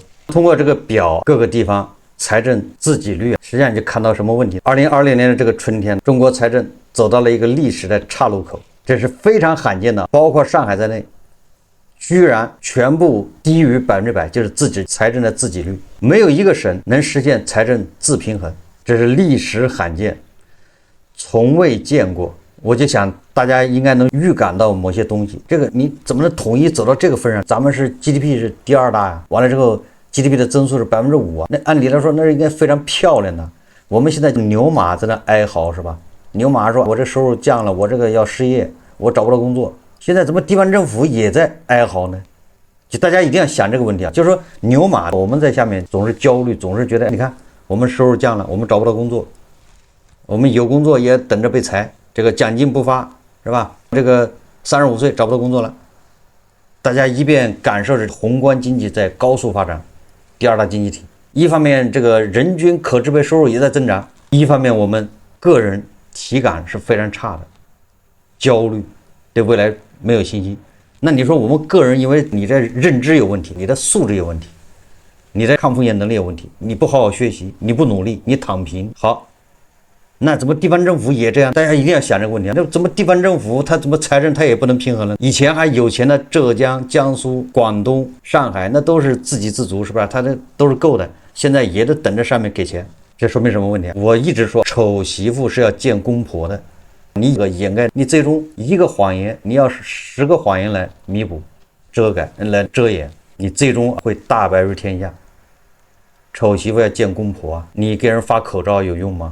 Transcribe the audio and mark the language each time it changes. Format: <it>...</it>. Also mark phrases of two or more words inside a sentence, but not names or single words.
<zh>通過這個表，各個地方財政自給率實際上就看到什麼問題。2020年的這個春天，中國財政走到了一個歷史的岔路口，這是非常罕見的，包括上海在內，居然全部低於100%，就是自己財政的自給率，沒有一個省能實現財政自平衡，這是歷史罕見，從未見過。我就想大家應該能預感到某些東西，這個你怎麼能統一走到這個份上？咱們是 GDP 是第2大呀，完了之後 GDP 的增速是5%啊，那按理來說那是应該非常漂亮的。我們現在牛馬在那哀嚎是吧？牛馬說我這收入降了，我這個要失業，我找不到工作。現在怎麼地方政府也在哀嚎呢？就大家一定要想这個問題啊，就是說牛馬我們在下面總是焦慮，總是覺得你看我們收入降了，我們找不到工作，我們有工作也等着被裁，這個獎金不發是吧？這個35歲找不到工作了，大家一邊感受着宏觀經濟在高速發展，第2大經濟體，一方面這個人均可支配收入也在增長，一方面我們個人體感是非常差的，焦慮，對未來沒有信心。那你說我們個人因為你的認知有問題，你的素質有問題，你的抗風險能力有問題，你不好好學習，你不努力，你躺平，好， 那怎麼地方政府也這樣？大家一定要想這個問題。那怎麼地方政府他怎麼財政他也不能平衡了？以前還有錢的浙江、江蘇、廣東、上海，那都是自給自足，是不是？他這都是夠的。现在也得等着上面給錢，這說明什麼問題？我一直說，醜媳婦是要見公婆的。你掩蓋，你最終一個謊言，你要10個謊言來彌補、遮蓋、來遮掩，你最終會大白於天下。醜媳婦要見公婆啊！你給人發口罩有用嗎？</zh>